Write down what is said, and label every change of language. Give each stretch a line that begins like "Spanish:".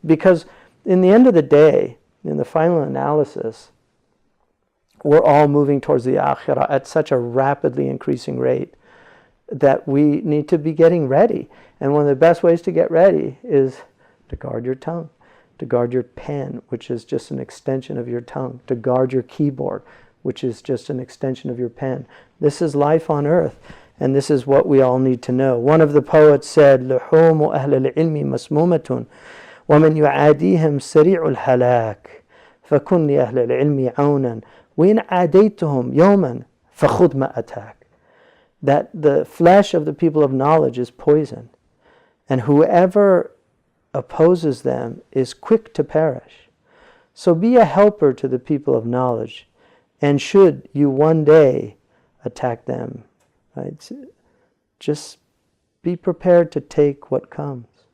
English: Because in the end of the day, in the final analysis, we're all moving towards the akhirah at such a rapidly increasing rate that we need to be getting ready. And one of the best ways to get ready is to guard your tongue, to guard your pen, which is just an extension of your tongue, to guard your keyboard, which is just an extension of your pen. This is life on earth, and this is what we all need to know. One of the poets said,
Arabic: لحوم أهل العلم مسمومة ومن يعاديهم سريع الهلاك فكن لأهل العلم عونا وإن عاديتهم يوما فخذ ما أتاك.
English: That the flesh of the people of knowledge is poison, and whoever opposes them is quick to perish. So be a helper to the people of knowledge, and should you one day attack them, right, just be prepared to take what comes.